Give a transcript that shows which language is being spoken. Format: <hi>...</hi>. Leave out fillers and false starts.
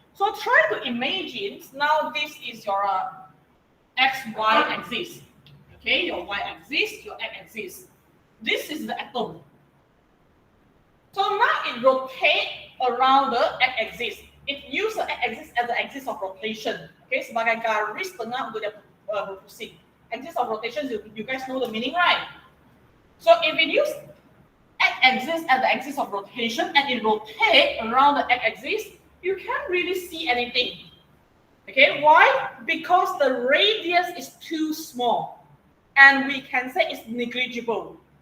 <en>So try to imagine, now this is your x-y axis. Okay, your y-axis, your x-axis. This is the atom. So now it rotates around the x-axis. It uses the x-axis as the axis of rotation.</en> <ms>Okay, sebagai garis tengah untuk dia berpusing.</ms> <en>Axis of rotation, you guys know the meaning, right? So if it uses x-axis as the axis of rotation and it rotates around the x-axis, you can't really see anything. Okay, why? Because the radius is too small and we can say it's negligible.</en>